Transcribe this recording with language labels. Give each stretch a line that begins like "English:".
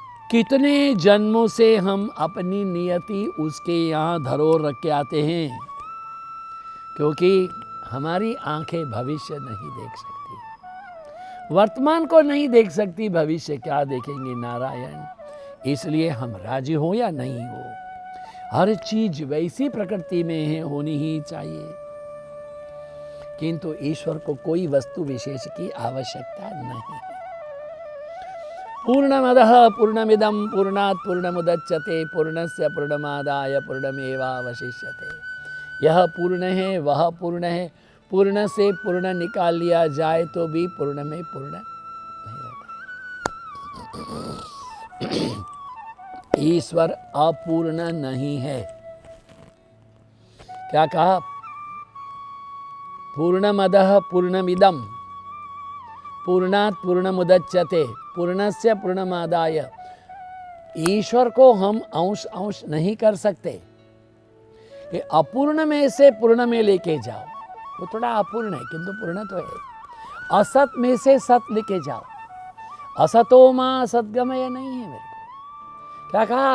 Hindi: कितने जन्मों से हम अपनी नियति उसके यहाँ धरोहर रख के आते हैं, क्योंकि हमारी आंखें भविष्य नहीं देख सकती, वर्तमान को नहीं देख सकती, भविष्य क्या देखेंगे नारायण। इसलिए हम राजी हो या नहीं हो, हर चीज वैसी प्रकृति में है, होनी ही चाहिए। किंतु ईश्वर को कोई वस्तु विशेष की आवश्यकता नहीं है।
Sanskrit: पूर्णमदः पूर्णमिदं पूर्णात् पूर्णमुदच्यते पूर्णस्य पूर्णमादाय पूर्णमेवावशिष्यते।
Hindi: यह पूर्ण है, वह पूर्ण है, पूर्ण से पूर्ण निकाल लिया जाए तो भी पूर्ण में पूर्ण नहीं रहता। ईश्वर अपूर्ण नहीं है। क्या कहा?
Sanskrit: पूर्णमदः पूर्णमिदं पूर्णात् पूर्णमुदच्यते पूर्णस्य पूर्णमादाय।
Hindi: ईश्वर को हम अंश अंश नहीं कर सकते कि अपूर्ण में से पूर्ण में लेके जाओ, वो थोड़ा अपूर्ण है किंतु पूर्ण तो है। असत में से सत लेके जाओ,
Sanskrit: असतो मां सद्गमय
Hindi: नहीं है मेरे को। क्या कहा?